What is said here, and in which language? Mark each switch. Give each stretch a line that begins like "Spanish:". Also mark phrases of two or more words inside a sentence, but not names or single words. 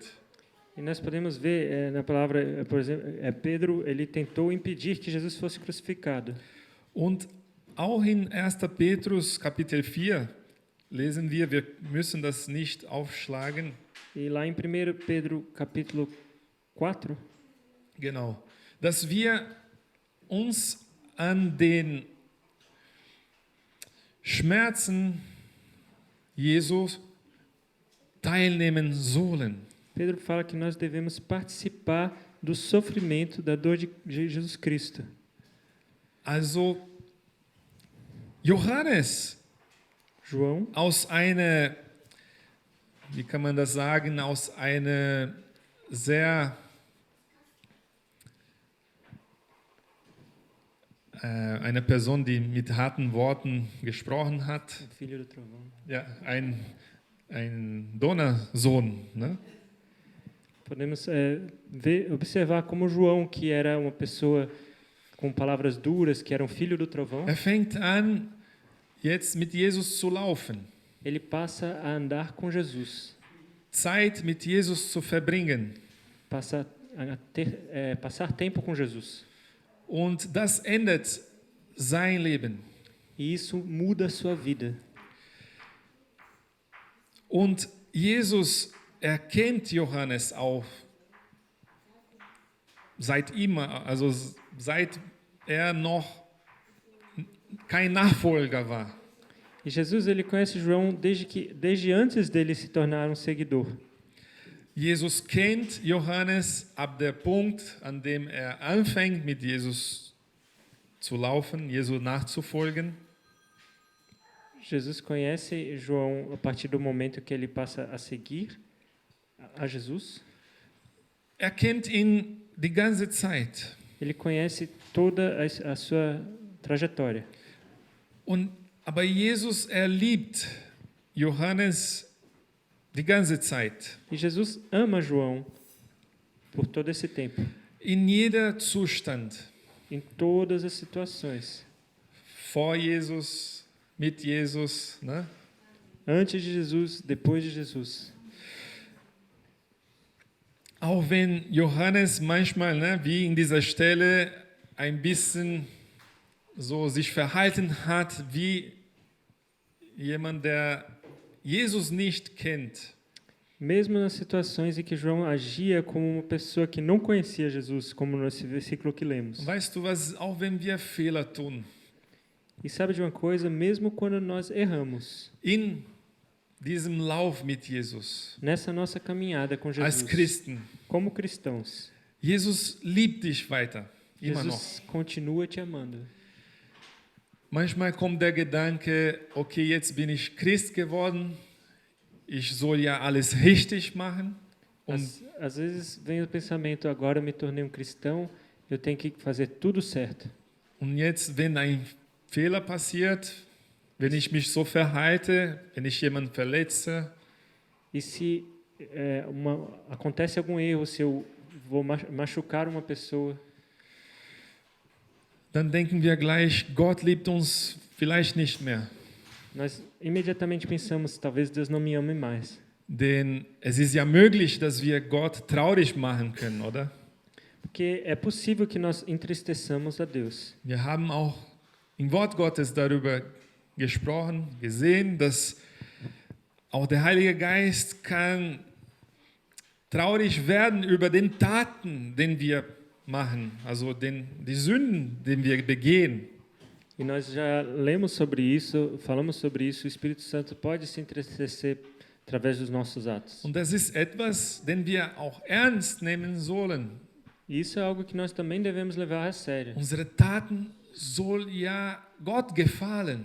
Portuguese: E nós podemos ver na palavra, por exemplo, Pedro, ele tentou impedir que Jesus fosse crucificado.
German: Und auch in 1. Petrus Kapitel 4 lesen wir müssen das nicht aufschlagen.
Portuguese: E lá em 1 Pedro capítulo 4,
German: Genau. Dass wir uns an den Schmerzen Jesus teilnehmen sollen.
Portuguese: Pedro fala que nós devemos participar do sofrimento, da dor de Jesus Cristo.
German: Also Johannes
Portuguese: João,
German: aus einer, wie kann man das sagen, aus einer sehr eine Person, die mit harten Worten gesprochen hat,
Portuguese: filho do trovão.
German: ja, ein Donnersohn, ne?
Portuguese: Podemos observar como João, que era uma pessoa com palavras duras, que era um filho do trovão,
German: Er fängt an, jetzt mit Jesus zu laufen,
Portuguese: ele passa a andar com Jesus,
German: Zeit mit Jesus zu verbringen.
Portuguese: passa a passar tempo com Jesus.
German: Und das ändert sein Leben.
Portuguese: E isso muda a sua vida.
German: Und Jesus erkennt Johannes auch seit er noch kein Nachfolger war.
Portuguese: E Jesus, ele conhece João desde antes dele se tornar um seguidor.
German: Jesus kennt Johannes ab der Punkt, an dem er anfängt, mit Jesus zu laufen, Jesus nachzufolgen.
Portuguese: Jesus conhece João a partir do momento que ele passa a seguir a Jesus.
German: Er kennt ihn die ganze Zeit.
Portuguese: Ele conhece toda a sua trajetória.
German: Aber Jesus, er liebt Johannes Die ganze Zeit.
Portuguese: E Jesus ama João por todo esse tempo,
German: In jeder Zustand.
Portuguese: em todas as situações.
German: Vor Jesus, mit Jesus. Ne?
Portuguese: Antes de Jesus, depois de Jesus.
German: Auch wenn Johannes manchmal, ne, wie in dieser Stelle, ein bisschen so sich verhalten hat wie jemand, der Jesus nicht kennt.
Portuguese: Mesmo nas situações em que João agia como uma pessoa que não conhecia Jesus, como nesse versículo que lemos.
German: Weißt du was, auch wenn wir Fehler tun,
Portuguese: E sabe de uma coisa? Mesmo quando nós erramos,
German: in diesem Lauf mit Jesus,
Portuguese: nessa nossa caminhada com
German: als
Portuguese: Jesus,
German: Christen,
Portuguese: como cristãos,
German: Jesus liebt dich weiter, immer noch.
Portuguese: Jesus continua te amando.
German: Manchmal kommt der Gedanke, okay, jetzt bin ich Christ geworden, ich soll ja alles richtig machen.
Portuguese: Às vezes vem o pensamento, agora eu me tornei um cristão, eu tenho que fazer tudo certo.
German: Und jetzt, wenn ein Fehler passiert, wenn ich mich so verhalte, wenn ich jemanden verletze,
Portuguese: E se acontece algum erro, se eu vou machucar uma pessoa,
German: dann denken wir gleich, Gott liebt uns vielleicht nicht mehr.
Portuguese: nós imediatamente pensamos, talvez Deus não me ame mais.
German: Denn es ist ja möglich, dass wir Gott traurig machen können, oder?
Portuguese: Porque é possível que nós entristeçamos a Deus.
German: Wir haben auch im Wort Gottes darüber gesprochen, gesehen, dass auch der Heilige Geist kann traurig werden über den Taten, den wir machen, also die Sünden, die wir begehen.
Portuguese: E nós já lemos sobre isso, falamos sobre isso, o Espírito Santo pode se entristecer através dos nossos atos.
German: Und das ist etwas, den wir auch ernst nehmen sollen.
Portuguese: E isso é algo que nós também devemos levar a sério.
German: Unsere Taten soll ja Gott gefallen.